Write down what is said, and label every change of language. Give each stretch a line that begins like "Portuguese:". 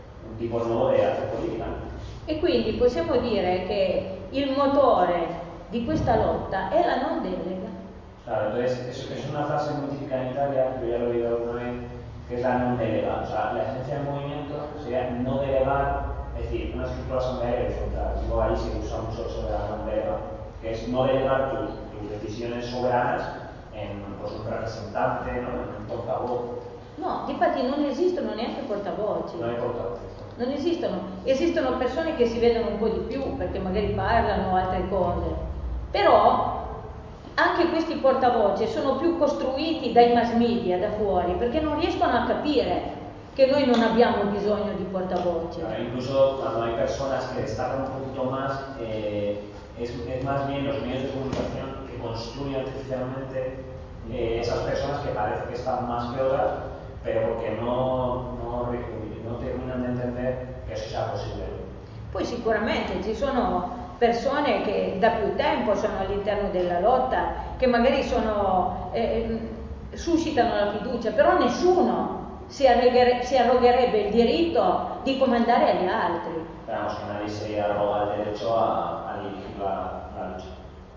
Italian: un tipo nuovo di arte politica. E quindi possiamo dire che il motore di questa lotta è la non delega.
Spanish: Claro, es una frase muy típica en Italia, que ya lo he oído alguna vez, que es la no delegar. O sea, la esencia del movimiento sería no delegar, es decir, no es que tú la asamblea eres frontal. Luego ahí se usa mucho sobre la no delegar, que es no delegar tus decisiones soberanas en pues, un representante, ¿no? En un portavoz.
Italian: No, difatti non esistono neanche portavoci. Non è portavoce. Non esistono. Esistono persone che si vedono un po' di più perché magari parlano altre cose. Però anche questi portavoce sono più costruiti dai mass media da fuori perché non riescono a capire che noi non abbiamo bisogno di portavoce.
Spanish: Allora, incluso
Italian: quando hai persone che stanno un pochino
Spanish: más, es más bien los medios de comunicación que construyen artificialmente esas personas que parece que están más que otras, pero que no terminan de entender que eso sea posible.
Italian: Poi sicuramente ci sono persone che da più tempo sono all'interno della lotta, che magari sono suscitano la fiducia, però nessuno si arrogherebbe il diritto di comandare agli altri. Speriamo che nadie si arroga il diritto a dirigere la lucha.